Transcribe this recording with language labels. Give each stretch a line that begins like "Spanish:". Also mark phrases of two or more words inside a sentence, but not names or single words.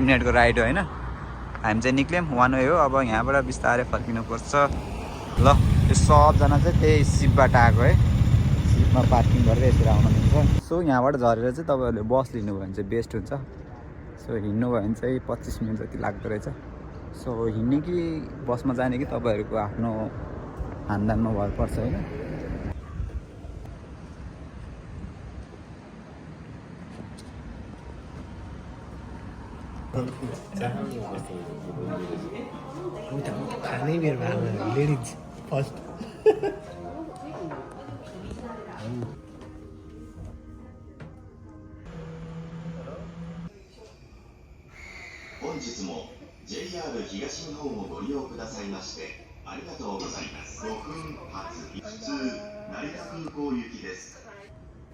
Nepali: मिनटको राइड हो होइन हामी चाहिँ निक्ल्यौँ
English: one way
Nepali: हो अब यहाँबाट बिस्तारै फर्किनुपर्छ ल यो सबजना चाहिँ त्यही सिपबाट आएको है सिपमा पार्किङ गरेर यसरी आउन मिल्छ सो यहाँबाट झरेर चाहिँ तपाईँहरूले बस लिनुभयो भने चाहिँ बेस्ट हुन्छ सो हिँड्नुभयो भने चाहिँ 25 मिनट जति लाग्दो रहेछ सो हिँड्ने कि बसमा जाने कि तपाईँहरूको आफ्नो खानदानमा भर पर्छ होइन खानै मेरो आमा
English: ladies first
Japanese: 本日も JR 東日本をご利用くださいましてありがとうございます。5分発普通成田空港行きです。